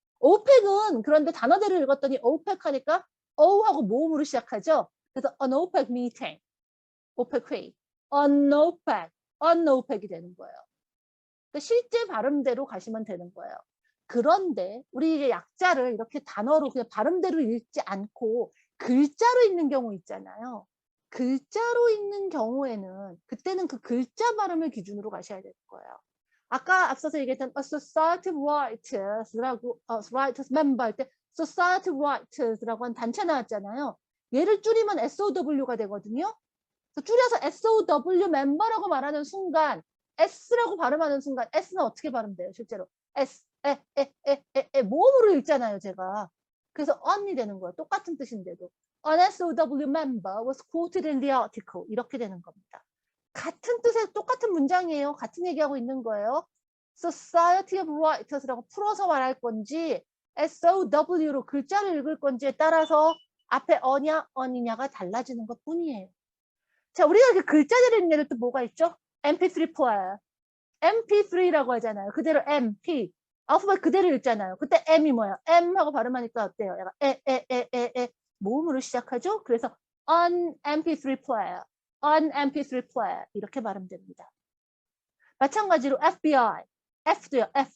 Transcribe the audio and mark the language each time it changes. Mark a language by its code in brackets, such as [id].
[ko] 오펙은 그런데 단어대로 읽었더니 오펙 하니까 어하고 모음으로 시작하죠. 그래서 an OPEC meeting, OPEC 회의, an OPEC이 되는 거예요. 그러니까 실제 발음대로 가시면 되는 거예요. 그런데 우리 이게 약자를 이렇게 단어로 그냥 발음대로 읽지 않고 글자로 읽는 경우 있잖아요. 글자로 읽는 경우에는 그때는 그 글자 발음을 기준으로 가셔야 되는 거예요. 아까 앞서서 얘기했던 [en] a society of writers [ko] 라고 writers member 할 때 society of writers라고 한 단체 나왔잖아요. 얘를 줄이면 SOW가 되거든요. 그래서 줄여서 SOW member라고 말하는 순간 S라고 발음하는 순간 S는 어떻게 발음돼요? 실제로 S, 모음으로 읽잖아요, 제가. 그래서 on이 되는 거예요. 똑같은 뜻인데도. [en] An SOW member was quoted in the article. [ko] 이렇게 되는 겁니다. 같은 뜻의 똑같은 문장이에요. 같은 얘기하고 있는 거예요. Society of Writers라고 풀어서 말할 건지 SOW로 글자를 읽을 건지에 따라서 앞에 어냐, 언이냐가 달라지는 것 뿐이에요. 자, 우리가 이렇게 글자대로 읽는 애들 또 뭐가 있죠? MP3 플레이어. MP3라고 하잖아요. 그대로 MP. 알파벳 그대로 읽잖아요. 그때 M이 뭐야? M하고 발음하니까 어때요? 약간 모음으로 시작하죠? 그래서 [en] on MP3 player, on MP3 player [ko] 이렇게 발음됩니다. 마찬가지로 FBI, F도요.